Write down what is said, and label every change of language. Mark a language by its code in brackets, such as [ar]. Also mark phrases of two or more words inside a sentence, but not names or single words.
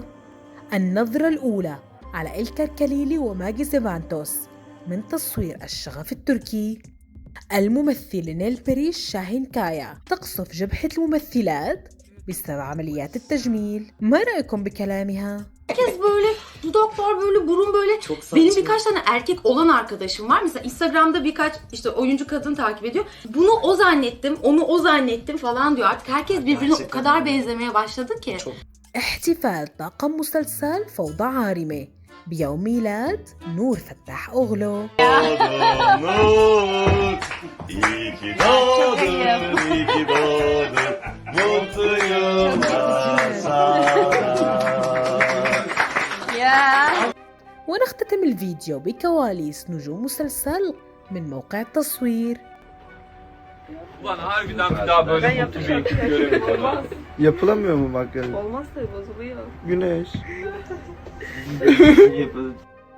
[ar] النظرة الأولى على إلكار كليلي وماجي زيفانتوس من تصوير الشغف التركي. الممثل نيل بريش شاهين كايا تقصف جبهة الممثلات بسبب عمليات التجميل. ما رأيكم بكلامها؟ [tr] Herkes böyle dudaklar böyle burun böyle. Benim birkaç tane erkek olan arkadaşım var. Mesela Instagram'da birkaç işte oyuncu kadın takip ediyor. Bunu o zannettim, onu o zannettim falan diyor. Artık herkes birbirine o kadar benzemeye başladı ki. [ar] احتفال طاقم مسلسل فوضى عارمة بيوم ميلاد نور فتاح أوغلو. ونختتم الفيديو بكواليس نجوم مسلسل من موقع التصوير. [tr] Ulan harbiden bir daha böyle mutlu bir ekip göremedim. Yapılamıyor mu makyaj? Olmaz tabii, bozuluyor. Güneş. Yapalım.